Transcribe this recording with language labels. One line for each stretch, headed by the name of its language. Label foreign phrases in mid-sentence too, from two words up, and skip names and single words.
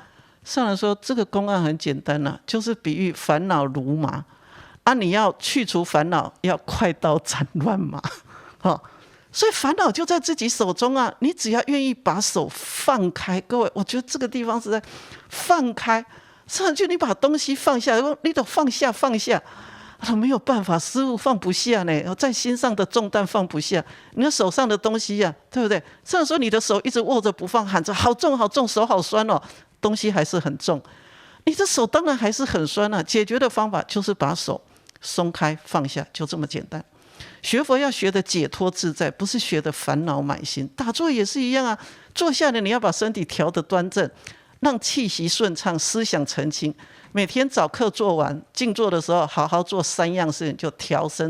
Chinese: 上人說這個公案很簡單啊，就是比喻煩惱如麻啊，你要去除煩惱，要快刀斬亂麻。所以煩惱就在自己手中啊！你只要願意把手放開，各位，我覺得這個地方是在放開。上去你把東西放下，你都放下，沒有辦法，師父放不下呢，在心上的重擔放不下，你的手上的東西呀，對不對？上人說你的手一直握着不放，喊着好重好重，手好酸哦，東西還是很重，你的手當然還是很酸啊。解決的方法就是把手鬆開放下，就這麼簡單。學佛要學的解脫自在，不是學的煩惱滿心。打坐也是一樣啊，坐下來你要把身體調得端正，讓氣息順暢，思想澄清。每天早課做完，靜坐的時候好好做3樣事情，就調身。